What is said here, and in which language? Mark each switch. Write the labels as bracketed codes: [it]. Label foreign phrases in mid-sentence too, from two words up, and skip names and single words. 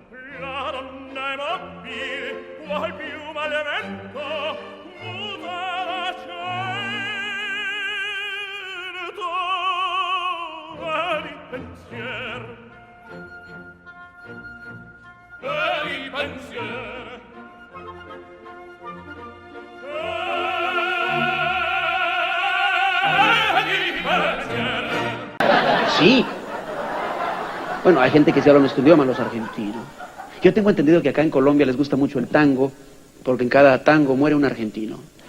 [it] La donna è mobile, qual piuma al vento muta l'accento e di pensiero. E di pensiero. [es] Sí. Bueno, hay gente que se habla nuestro idioma, los argentinos. Yo tengo entendido que acá en Colombia les gusta mucho el tango, porque en cada tango muere un argentino.